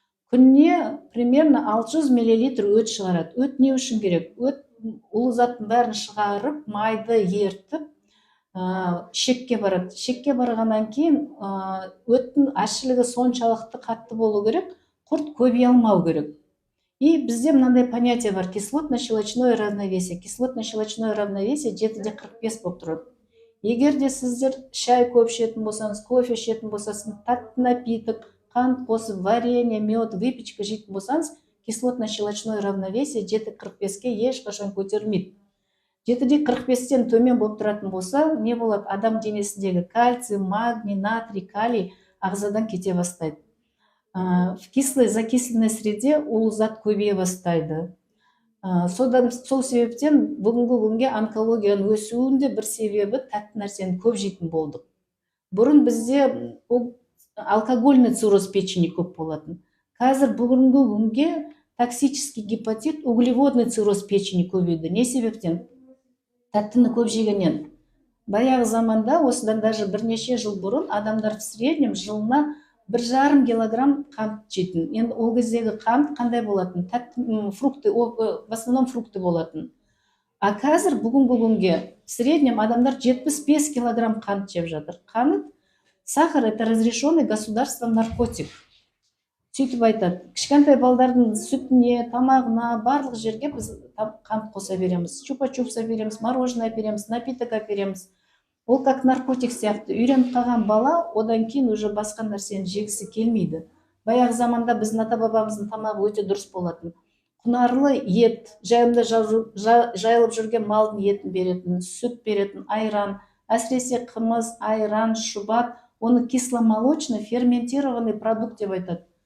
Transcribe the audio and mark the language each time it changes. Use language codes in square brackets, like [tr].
[kk] Күніне примерно 600 миллилитр өт шығарады. Өт не үшін керек? Өт улы заттың бәрін шығарып, майды ертіп, шекке барады. Шекке барғаннан кейін өттің әшілігі соншалықты қатты болу керек, құрт көбей алмау керек. И бізде мынандай понятие бар: кислотно-щелочное равновесие. Кислотно-щелочное равновесие 7-45 болып тұрады. Егер де сіздер шай көп ішетін болсаңыз, кофе ішетін болсаңыз, тәтті напиток, қант қосып, варенье, мед, выпечка жейтін болсаңыз, кислотно-щелочное равновесие 7-45-ке ешқашан көтерілмейді. 7-45-тен төмен болып тұратын болса, не болады? Адам денесіндегі кальций, магний, натрий, калий ағзадан кете бастайды. [ru] В кислой закисленной среде [kk] улы зат көбейе бастайды. Сол себептен бүгінгі күнге онкологияның өсуінде бір себебі тәтті нәрсені көп жейтін болдық. Бұрын бізде алкогольный цирроз печени көп болатын. Қазір бүгінгі күнге токсический гепатит, углеводный цирроз печени көбейді. Не себептен? Тәттіні көп жегеннен. Баяғы заманда, осыдан даже бірнеше жыл бұрын, адамдар [ru] в среднем [kk] жылына 1,5 килограмм қант жейтін. Енді ол кездегі қант қандай болатын? Тәтті фрукты, [ru] в основном фрукты [kk] болатын. А қазір бүгінгі күнге [ru] в среднем [kk] адамдар 75 килограмм қант жеп жатыр. [ru] Қант, сахар — это разрешенный государством наркотик. [kk] Сөйтіп айтады, кішкентай балдардың сүтіне, тамағына, барлық жерге біз қант қоса береміз. Чупа-чупс береміз, мороженое береміз, напиток береміз. Ол [ru] как наркотик [kk] сияқты. Үйреніп қалған бала одан кейін уже басқа нәрсені жегісі келмейді. Баяғы заманда біздің ата-бабамыздың тамағы өте дұрыс болатын. Құнарлы ет, жайылымда жайылып жүрген малдың етін беретін, сүт беретін, айран, әсіресе қымыз, айран, шұбат, оны кисломолочный ферментированный продукт деп айтады.